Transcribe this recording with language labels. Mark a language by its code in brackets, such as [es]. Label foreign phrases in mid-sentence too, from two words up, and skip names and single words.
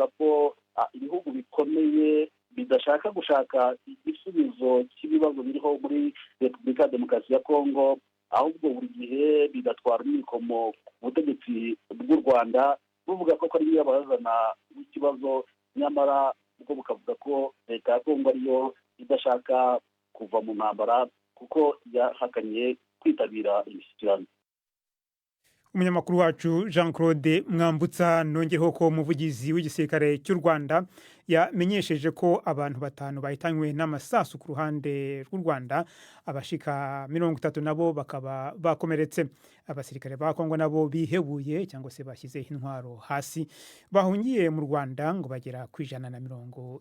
[rw] ko ibihugu bikomeye bidashaka gushaka igisubizo cy'ibibazo biriho muri Repubulika ya Demokarasi ya Kongo, ahubwo buri gihe bigatwara imikomo ku butegetsi bw'u Rwanda, buvuga ko ari yo bazana ikibazo, nyamara ubwo bukavuga ko Leta ya Kongo ariyo idashaka kuva mu ntambara kuko yahakanye kwitabira imishyikirano. Umunyamakuru wacu Jean Claude Mwambutsa nongeyeho ko umuvugizi w'igisirikare cy'u Rwanda yamenyesheje ko abantu 5 bahitanywe n'amasasu ku ruhande rw'u Rwanda, abashika 30 nabo bakaba bakomeretse. Abasirikare ba Kongo nabo bihebuye cyangwa se bashyize intwaro hasi, bahungiye mu Rwanda ngo bagera ku 120.